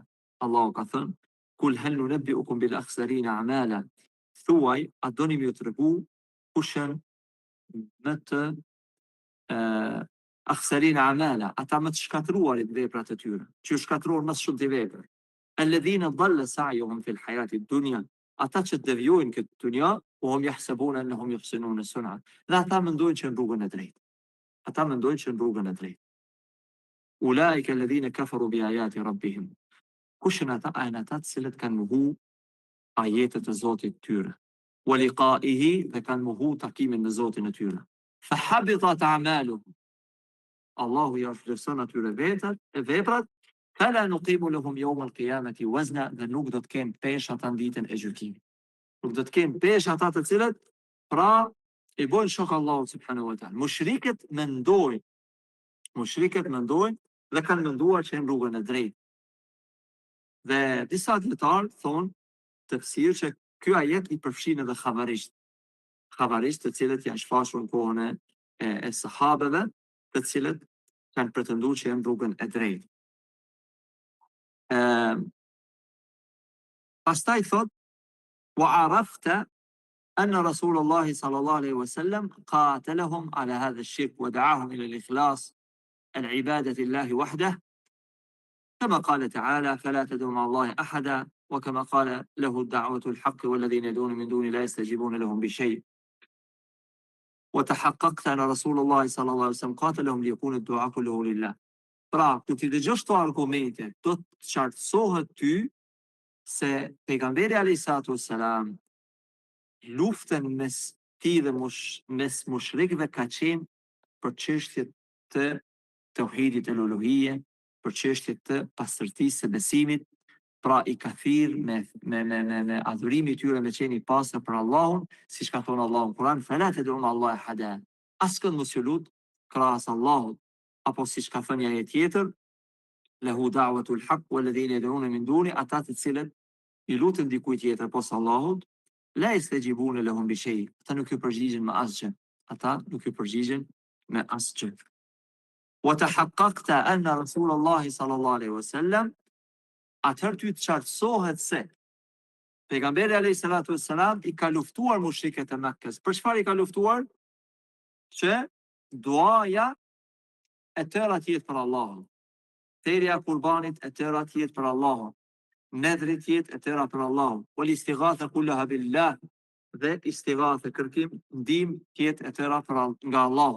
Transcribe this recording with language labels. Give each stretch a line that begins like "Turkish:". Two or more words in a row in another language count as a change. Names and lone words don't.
Albanian: Allahu ka thënë
Arabic: قل هل ننبئكم بالأخسرين أعمالا.
Albanian: Thuaj, a doni më të tregu kush janë më të
Arabic: أخسرين أعمالا,
Albanian: ata më të shkatruarit veprat e tyre, që ju shkatruar më shumë të vepra.
Arabic: الذين ضل سعيهم في الحياة الدنيا,
Albanian: ata që devijojnë këtë dunja,
Arabic: وهم يحسبون أنهم يحسنون صنعا.
Albanian: Dhe ata mendojnë që në rrugën e drejtë. Ata mendojnë që në rrugën e drejtë.
Arabic: أولئك الذين كفروا بآيات ربهم.
Albanian: Kush janë ata? Janë ata të cilët kanë mohu ajetet e Zotit tyre.
Arabic: ولقائه,
Albanian: dhe kanë mohu takimin me Zotin e tyre.
Arabic: فحبطت أعمالهم.
Albanian: Allahu ja vlerëson atyre veprat,
Arabic: فلا نقيم لهم يوم القيامة وزنا,
Albanian: dhe nuk do të kenë peshë ata në ditën e gjykimit. Nuk do të kenë peshë ata të cilët pra i bojnë shok Allahu
Arabic: سبحانه وتعالى.
Albanian: Mushrikët mendojnë dhe kanë menduar që në rrugën e drejtë. Dhe disa dietarë thonë tefsir që ky ajet i përfshin edhe xhavarisht, të cilët janë shfaqur në kohën e sahabeve, të cilët kanë pretenduar që janë rrugën e drejtë. Pastaj thot
Arabic: وعرفت أن رسول الله صلى الله عليه وسلم قاتلهم على هذا الشرك ودعاهم إلى الإخلاص العبادة لله وحده كما قال تعالى فلا تدعوا مع الله أحدا وكما قال له الدعوة الحق والذين يدعون من دون لا يستجيبون لهم بشيء وتحققت أن رسول الله صلى الله عليه وسلم قاتلهم ليكون الدعاء كله لله.
Albanian: Pra, të t'i dëgjosh këto argumente, do të qartësohet ty se pejgamberi
Arabic: عليه الصلاة والسلام
Albanian: luftën mes tij dhe mes mushrikëve ka qenë për çështjet të tauhidit e uluhije, për çështjet të pastërtisë së besimit, pra i ka thirrë me adhurimin e tyre me qenë i pastër për Allahun, siç ka thonë Allahu në Kur'an,
Arabic: فلا تدعوا الله أحدا.
Albanian: Askën mos ju lut krahas Allahut, apo siç ka thënë një ajet tjetër,
Arabic: له دعوة الحق والذين يدعون من دون,
Albanian: ata të cilët i lutën dikujt tjetër posa Allahut,
Arabic: لا يستجيبون لهم بشيء.
Albanian: Ata nuk ju përgjigjen me asgjë.
Arabic: وتحققت أن رسول الله صلى الله عليه وسلم
Albanian: atëherë ty të qartësohet se pejgamberi
Arabic: عليه الصلاة والسلام
Albanian: i ka luftuar mushrikët e Mekkës. Për çfarë i ka luftuar? Që duaja e tëra të jetë për Allahun, thirrja e qurbanit e tëra të jetë për Allahun, nedhri të jetë e tëra për Allahun,
Arabic: والاستغاثة كلها بالله,
Albanian: dhe istighatha kërkim ndihmë të jetë e tëra nga Allahu.